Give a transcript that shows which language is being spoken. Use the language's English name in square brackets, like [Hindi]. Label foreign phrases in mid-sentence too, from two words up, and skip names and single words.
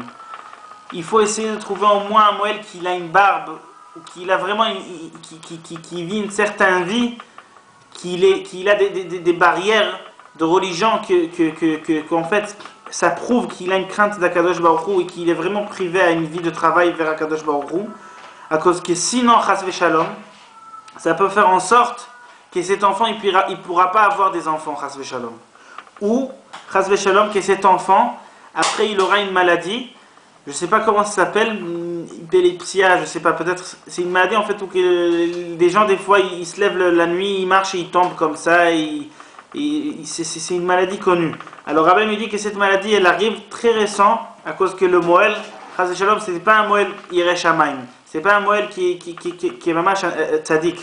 [French] Il faut essayer de trouver au moins un Moël qui a une barbe, qui a vraiment qui vit une certaine vie, qu'il a des barrières de religion qu'en fait ça prouve qu'il a une crainte d' [Hebrew] הקדוש ברוך הוא [French] et qu'il est vraiment privé à une vie de travail vers [Hebrew] הקדוש ברוך הוא, [French] à cause que sinon [Hebrew] חס ושלום [French] ça peut faire en sorte que cet enfant il pourra pas avoir des enfants [Hebrew] חס ושלום, [French] ou [Hebrew] חס ושלום [French] que cet enfant après il aura une maladie, je sais pas comment ça s'appelle, épilepsia, je sais pas, peut-être c'est une maladie en fait où que des gens des fois ils se lèvent la nuit, ils marchent et ils tombent comme ça, c'est une maladie connue. Alors Rabbi me dit que cette maladie elle arrive très récent à cause que le Moël, [Hebrew] חס ושלום, [French] c'est pas un Moël [Hebrew] ירא שמים, [French] c'est pas un Moël qui est [Hebrew] ממש צדיק.